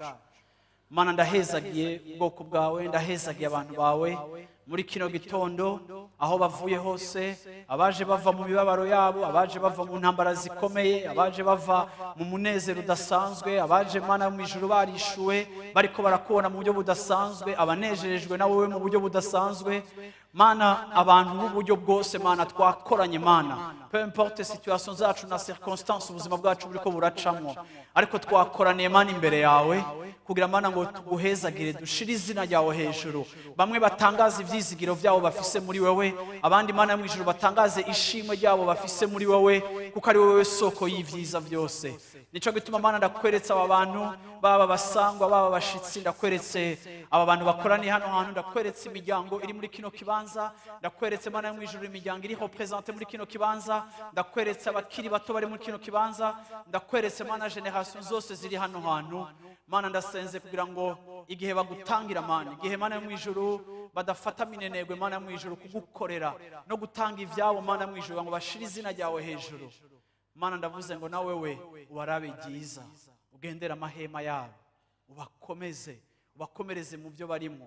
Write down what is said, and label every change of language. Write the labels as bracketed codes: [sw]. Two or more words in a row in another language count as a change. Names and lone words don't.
[rn] Mana ndahezagiye ubwoko bwawe, ndahezagiye abantu bawe muri kino gitondo aho bavuye hose, abaje bava mu bibabaro yabo, abaje bava mu ntambara zikomeye, abaje bava mu munezero udasanzwe, abaje Mana mu ijuru barishuwe bariko barakubona mu buryo budasanzwe, abanejejwe na wowe mu buryo budasanzwe. Mana abantu b'uburyo bwose Mana twakoranye Mana, [fr] peu importe [rn] situation zacu na circonstance ubuzima bwacu buriko buracamo, ariko twakoraniye Mana imbere yawe kugira Mana ngo tuguhezagire, dushire izina ryawe hejuru. Bamwe batangaza ivyizigiro vyabo bafise muri wewe, abandi Mana mu ijuru batangaze ishimwe ryabo bafise muri wewe, kuko ari wewe soko y'ivyiza vyose. Nico gituma Mana ndakweretsa aba bantu, baba basangwa baba bashitsi, ndakweretse aba bantu bakoraniye hano hantu, ndakweretse imiryango iri muri kino kibanza, ndakweretse Mana mu ijuru imiryango iri represente muri kino kibanza, ndakweretse abakiri bato bari muri kino kibanza, ndakweretse Mana generation zose ziri hano hantu. Mana ndasenze kugira ngo igihe bagutangira Mana, igihe Mana mu ijuru badafata minenegwe Mana mu ijuru kugukorera no gutanga ivyabo Mana mu ijuru ngo bashire izina ryawe hejuru. Mana ndavuze ngo na wewe ubarabe byiza, ugendera amahema yabo, ubakomereze mu byo barimo.